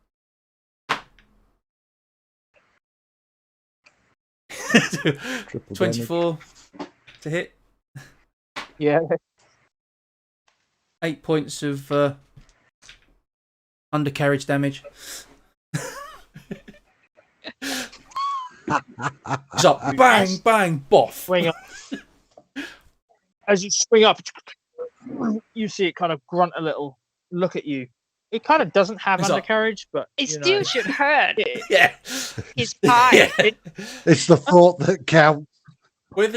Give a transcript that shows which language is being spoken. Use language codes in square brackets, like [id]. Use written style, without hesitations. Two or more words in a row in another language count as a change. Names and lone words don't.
[en] Triple 24 to hit. Yeah. 8 points of undercarriage damage. It's up, bang, bang, boff. Swing up. As you swing up, you see it kind of grunt a little, look at you. It kind of doesn't have It's up. undercarriage, but It you still know, should hurt Yeah. his pie. Yeah. It's the thought that counts. Whether